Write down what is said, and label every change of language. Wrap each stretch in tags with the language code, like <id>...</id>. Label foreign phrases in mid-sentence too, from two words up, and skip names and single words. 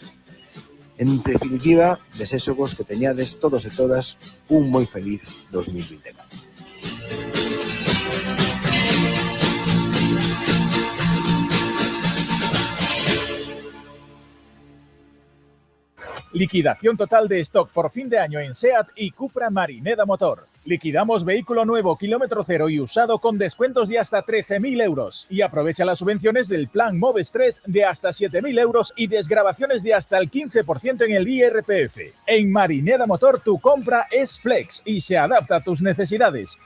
<gl>En definitiva, desexo vos que teñades todos e todas un moi feliz 2024.</gl> <es>Liquidación total de stock por fin de año en SEAT y Cupra Marineda Motor. Liquidamos vehículo nuevo, kilómetro cero y usado con descuentos de hasta 13.000 euros. Y aprovecha las subvenciones del plan Moves 3 de hasta 7.000 euros y desgravaciones de hasta el 15% en el IRPF. En Marineda Motor tu compra es flex y se adapta a tus necesidades.</es>